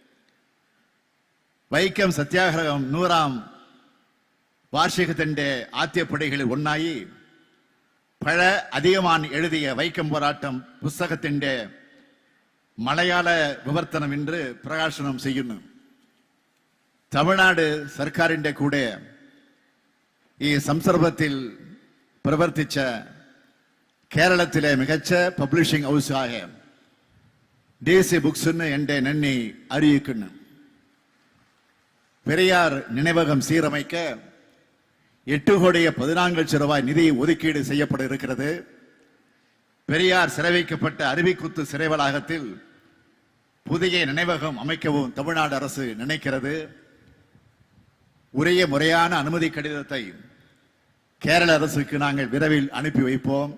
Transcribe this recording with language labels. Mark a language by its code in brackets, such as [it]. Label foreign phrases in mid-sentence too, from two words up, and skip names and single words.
[ml] വൈക്കം സത്യാഗ്രഹം 100ആം വാർഷികത്തിൻ ആദ്യപടികളിൽ ഒന്നായി പഴ അതികമാൻ എഴുതിയ വൈക്കം പോരാട്ടം പുസ്തകത്തിൻ മലയാള വിവർത്തനം ഇന്ന് പ്രകാശനം ചെയ്യുന്നു. തമിഴ്നാട് സർക്കാരിന്റെ കൂടെ ഈ സംസർഗത്തിൽ പ്രവർത്തിച്ച കേരളത്തിലെ മികച്ച പബ്ലിഷിംഗ് ഹൗസായ DC ബുക്സിന് എന്റെ നന്ദി അറിയിക്കുന്നു. [ta] പെരിയാർ நினைவகம் சீரமைக்க 8,14,00,000 நிதி ஒதுக்கீடு செய்யப்பட இருக்கிறது. பெரியார் சிறை வைக்கப்பட்ட அருவிக்குத்து சிறை வளாகத்தில் புதிய நினைவகம் அமைக்கவும் தமிழ்நாடு அரசு நினைக்கிறது. உரிய முறையான அனுமதி கடிதத்தை கேரள அரசுக்கு நாங்கள் விரைவில் அனுப்பி வைப்போம்.